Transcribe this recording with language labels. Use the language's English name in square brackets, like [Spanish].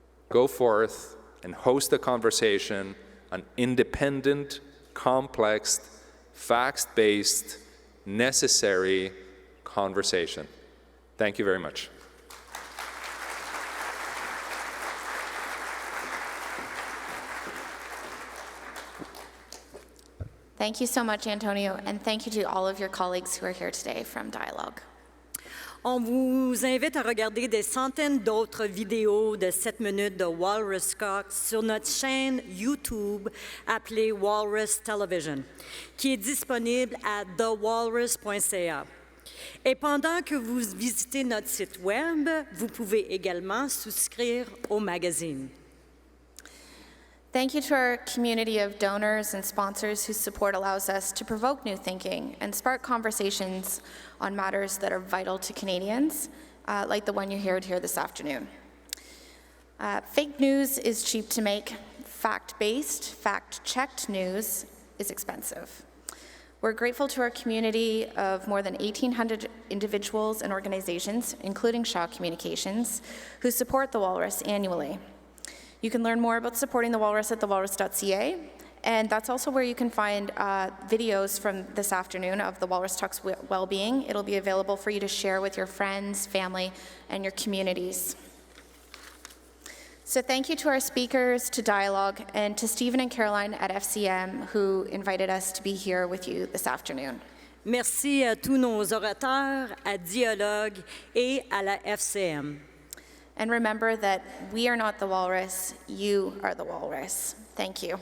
[English] Go forth and host a conversation, an independent, complex, facts-based, necessary conversation. Thank you very much. Thank you so much, Antonio, and thank you to all of your colleagues who are here today from DIALOG. [French] On vous invite à regarder des centaines d'autres vidéos de 7 minutes de Walrus Cox sur notre chaîne YouTube appelée Walrus Television, qui est disponible à thewalrus.ca. Et pendant que vous visitez notre site web, vous pouvez également souscrire au magazine. [English] Thank you to our community of donors and sponsors whose support allows us to provoke new thinking and spark conversations on matters that are vital to Canadians, like the one you heard here this afternoon. Fake news is cheap to make. Fact-based, fact-checked news is expensive. We're grateful to our community of more than 1,800 individuals and organizations, including Shaw Communications, who support the Walrus annually. You can learn more about supporting the Walrus at thewalrus.ca, and that's also where you can find videos from this afternoon of the Walrus Talks Wellbeing. It'll be available for you to share with your friends, family, and your communities. So thank you to our speakers, to DIALOG, and to Stephen and Caroline at FCM who invited us to be here with you this afternoon. [French] Merci à tous nos orateurs, à DIALOG et à la FCM. [English] And remember that we are not the Walrus, you are the Walrus. Thank you.